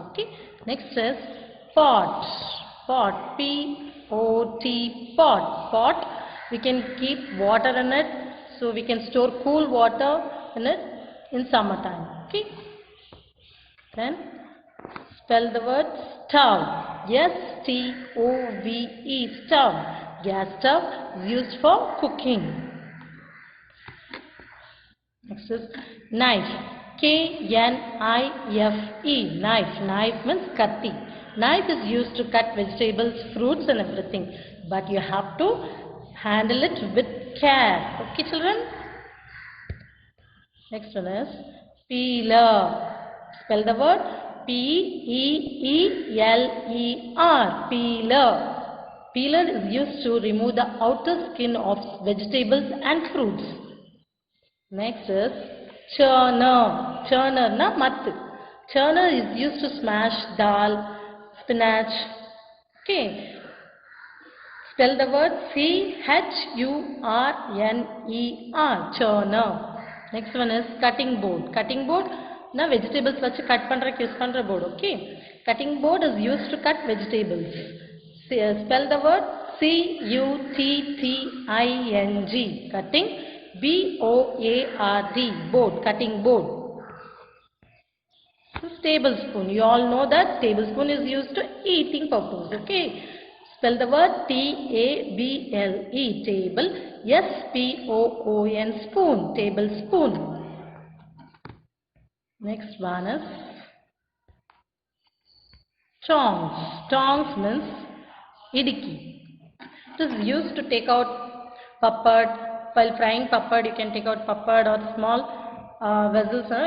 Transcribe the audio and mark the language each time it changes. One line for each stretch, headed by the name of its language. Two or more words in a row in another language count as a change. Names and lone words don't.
English: Okay. Next is pot. Pot. P-O-T. Pot. Pot. We can keep water in it, so we can store cool water in it in summertime. Okay. Then spell the word stove. S-T-O-V-E. Stove. Gas stove is used for cooking. Next is knife. K-N-I-F-E. Knife. Knife means katti. Knife is used to cut vegetables, fruits and everything. But you have to handle it with care. Okay children? Next one is peeler. Spell the word P-E-E-L-E-R. Peeler. Peeler is used to remove the outer skin of vegetables and fruits. Next is churner.
Tamil: Churner na mattu.
English: Churner is used to smash dal, spinach. Okay. Spell the word C-H-U-R-N-E-R. Churner. Next one is cutting board. Cutting board
Tamil: na vegetables vachu cut பண்றதுக்கு யூஸ் பண்ற board.
English: Okay, cutting board is used to cut vegetables. Spell the word C-U-T-T-I-N-G, cutting. B-O-A-R-D, board, cutting board. This is tablespoon. You all know that tablespoon is used to eating purpose. Okay, spell the word T-A-B-L-E, table. S-P-O-O-N, spoon, tablespoon. Next one is tongs. Tongs means idiki. It is used to take out papad. While frying papad, you can take out papad or small vessels.